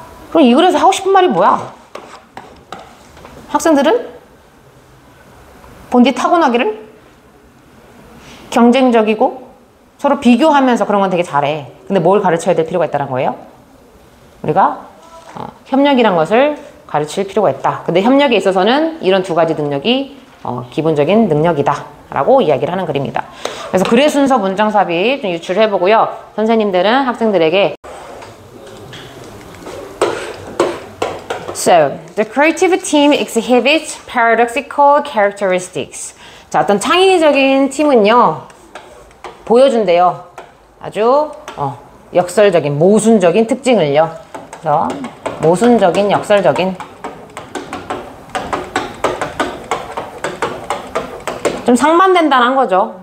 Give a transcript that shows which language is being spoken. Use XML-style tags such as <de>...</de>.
<ko>그럼 이 글에서 하고 싶은 말이 뭐야? 학생들은 본디 타고나기를 경쟁적이고 서로 비교하면서 그런 건 되게 잘해. 근데 뭘 가르쳐야 될 필요가 있다는 거예요? 우리가 협력이란 것을 가르칠 필요가 있다. 근데 협력에 있어서는 이런 2가지 능력이 기본적인 능력이다 라고 이야기를 하는 글입니다. 그래서 글의 순서 문장 삽입 좀 유출해 보고요. 선생님들은 학생들에게</ko> <en>So, the creative team exhibits paradoxical characteristics.</en> <ko>자, 어떤 창의적인 팀은요 보여준대요. 아주 역설적인, 모순적인 특징을요. 그래서 모순적인, 역설적인, 좀 상반된다는 거죠.</ko>